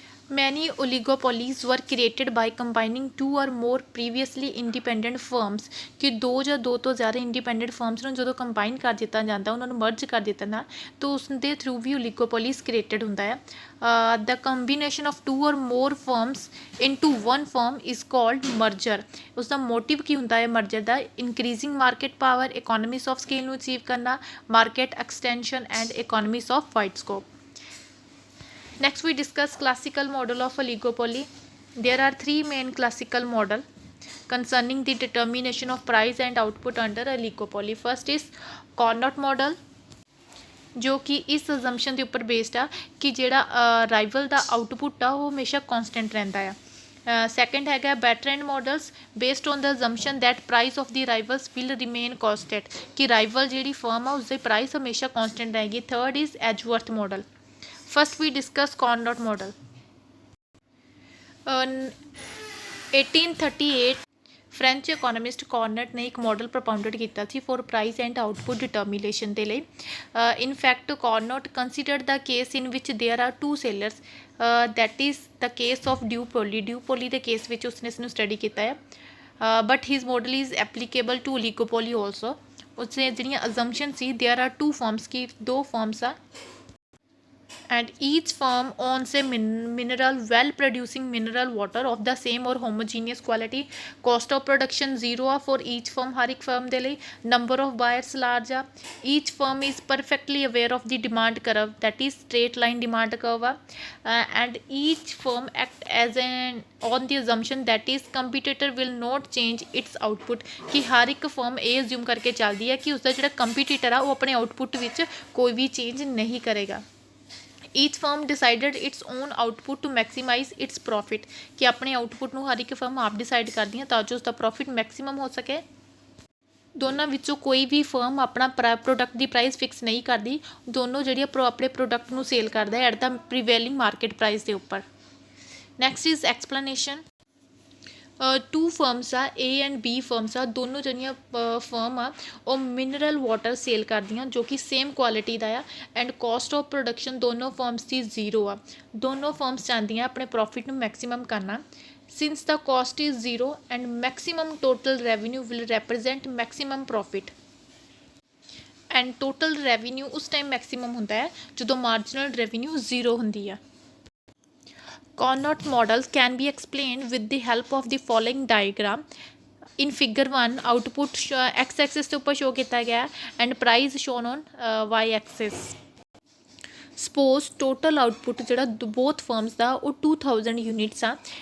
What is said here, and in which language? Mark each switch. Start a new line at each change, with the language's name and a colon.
English: Many oligopolies were created by combining two or more previously independent firms
Punjabi: ਕਿ ਦੋ ਜਾਂ ਦੋ ਤੋਂ ਜ਼ਿਆਦਾ ਇੰਡੀਪੈਂਡੈਂਟ ਫਰਮਸ ਨੂੰ ਜਦੋਂ ਕੰਬਾਈਨ ਕਰ ਦਿੱਤਾ ਜਾਂਦਾ, ਉਹਨਾਂ ਨੂੰ ਮਰਜ ਕਰ ਦਿੱਤਾ ਨਾ, ਤਾਂ ਉਸ ਦੇ ਥਰੂ ਵੀ oligopolies ਕ੍ਰੀਏਟਡ ਹੁੰਦਾ ਹੈ।
English: The combination of two or more firms into one firm is called merger.
Punjabi: ਉਸਦਾ ਮੋਟਿਵ ਕੀ ਹੁੰਦਾ ਹੈ merger ਦਾ?
English: Increasing market power, economies of scale ਨੂੰ achieve ਕਰਨਾ, market extension and economies of wide scope. Next we discuss classical model of oligopoly. There are three main classical model concerning the determination of price and output under oligopoly. First is Carnot model,
Punjabi: ਜੋ ਕਿ ਇਸ assumption ਦੇ ਉੱਪਰ based ਆ ਕਿ ਜਿਹੜਾ rival ਦਾ output ਆ ਉਹ ਹਮੇਸ਼ਾ ਕੌਨਸਟੈਂਟ ਰਹਿੰਦਾ ਆ। ਸੈਕਿੰਡ ਹੈਗਾ
English: Bertrand models based on the assumption that price of the rivals will remain constant,
Punjabi: ਕਿ ਰਾਈਵਲ ਜਿਹੜੀ ਫਰਮ ਆ ਉਸਦੀ ਪ੍ਰਾਈਸ ਹਮੇਸ਼ਾ ਕੌਨਸਟੈਂਟ ਰਹੇਗੀ।
English: Third is Edgeworth model. First we discuss Carnot model.
Punjabi: 1838 French ਇਕੋਨਮਿਸਟ ਕਾਰਨਟ ਨੇ ਇੱਕ ਮੋਡਲ ਪ੍ਰਪਾਊਂਡਡ ਕੀਤਾ ਸੀ for price and output determination ਦੇ ਲਈ।
English: in fact Cournot considered ਦਾ case in ਵਿਚ there are two sellers, that is the case of duopoly
Punjabi: ਦੇ case ਵਿੱਚ ਉਸਨੇ ਇਸਨੂੰ study ਕੀਤਾ ਹੈ।
English: But his model is applicable to oligopoly also.
Punjabi: ਉਸਨੇ ਜਿਹੜੀਆਂ ਅਜ਼ੰਪਸ਼ਨ ਸੀ
English: there are two firms,
Punjabi: ਕਿ ਦੋ ਫਰਮਸ ਆ
English: and each firm owns a mineral well producing mineral water of the same or homogeneous quality. Cost of production zero ਆ for each firm,
Punjabi: ਹਰ ਇੱਕ firm ਦੇ ਲਈ.
English: Number of buyers large ਆ. Each firm is perfectly aware of the demand curve, that is straight line demand curve ਆ. And each firm act as an on the assumption that is competitor will not change its output,
Punjabi: ਕਿ ਹਰ ਇੱਕ firm ਇਹ assume ਕਰਕੇ ਚੱਲਦੀ ਹੈ ਕਿ ਉਸਦਾ ਜਿਹੜਾ competitor ਆ ਉਹ ਆਪਣੇ output ਵਿੱਚ ਕੋਈ ਵੀ change ਨਹੀਂ ਕਰੇਗਾ.
English: each firm decided its own output to maximise its profit,
Punjabi: ਕਿ ਆਪਣੇ ਆਊਟਪੁੱਟ ਨੂੰ ਹਰ ਇੱਕ ਫਰਮ ਆਪ ਡਿਸਾਈਡ ਕਰਦੀਆਂ ਤਾਂ ਜੋ ਉਸਦਾ ਪ੍ਰੋਫਿਟ ਮੈਕਸੀਮਮ ਹੋ ਸਕੇ. ਦੋਨਾਂ ਵਿੱਚੋਂ ਕੋਈ ਵੀ ਫਰਮ ਆਪਣਾ ਪ੍ਰੋਡਕਟ ਦੀ ਪ੍ਰਾਈਸ ਫਿਕਸ ਨਹੀਂ ਕਰਦੀ, ਦੋਨੋਂ ਜਿਹੜੀਆਂ ਆਪਣੇ ਪ੍ਰੋਡਕਟ ਨੂੰ ਸੇਲ ਕਰਦਾ
English: at the prevailing market price
Punjabi: ਦੇ ਉੱਪਰ.
English: Next is explanation.
Punjabi: To firms ਆ, ਏ ਐਂਡ ਬੀ ਫਰਮਸ ਆ, ਦੋਨੋਂ ਜਿਹੜੀਆਂ ਫਰਮ ਆ ਉਹ ਮਿਨਰਲ ਵਾਟਰ ਸੇਲ ਕਰਦੀਆਂ ਜੋ ਕਿ ਸੇਮ ਕੁਆਲਿਟੀ ਦਾ ਆ. ਐਂਡ ਕੋਸਟ ਆਫ ਪ੍ਰੋਡਕਸ਼ਨ ਦੋਨੋਂ ਫਰਮਸ ਦੀ ਜ਼ੀਰੋ ਆ. ਦੋਨੋਂ ਫਰਮਸ ਚਾਹੁੰਦੀਆਂ ਆਪਣੇ ਪ੍ਰੋਫਿਟ ਨੂੰ ਮੈਕਸੀਮਮ ਕਰਨਾ.
English: Since the cost is zero and maximum total revenue will represent maximum profit.
Punjabi: And total revenue ਉਸ ਟਾਈਮ ਮੈਕਸੀਮਮ ਹੁੰਦਾ ਹੈ ਜਦੋਂ ਮਾਰਜਨਲ ਰੈਵਨਿਊ ਜ਼ੀਰੋ ਹੁੰਦੀ ਆ.
English: Carnot model can be explained with the help of the following diagram. In figure 1, output x axis ਦੇ ਉੱਪਰ show ਕੀਤਾ ਗਿਆ and price shown on y axis. Suppose total output ਜਿਹੜਾ both firms ਦਾ ਉਹ 2000 units ਆ.